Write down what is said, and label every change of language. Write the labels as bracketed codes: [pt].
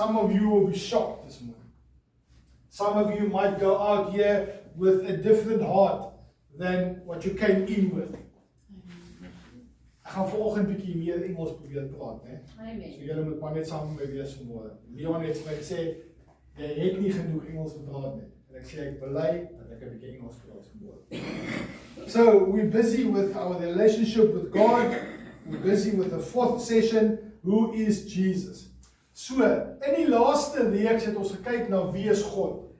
[en] Some of you will be shocked this morning. Some of you might go out here with a different heart than what you came in with. [af] Ek gaan vanoggend bietjie meer Engels probeer praat, né? Amen. So julle moet maar net saam met my wees vanmôre. Leon het vir my gesê jy het nie genoeg Engels gepraat nie. En ek sê ek bely dat ek 'n bietjie Engels praat vanmôre. [en] So we're busy with our relationship with God. We're busy with the 4th session, who is Jesus. [af] So, in die laaste reeks het ons gekyk na wie is God.